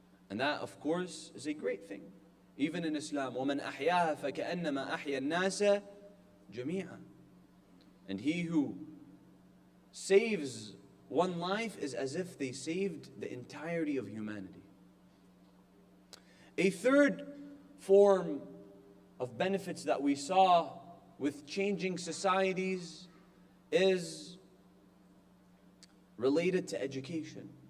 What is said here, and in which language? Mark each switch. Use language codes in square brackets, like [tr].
[en] And that, of course, is a great thing. Even in Islam, [ar] وَمَنْ أَحْيَاهَا فَكَأَنَّمَا أَحْيَا النَّاسَ جَمِيعًا. [en] And he who saves one life is as if they saved the entirety of humanity. A third form of benefits that we saw with changing societies is related to education.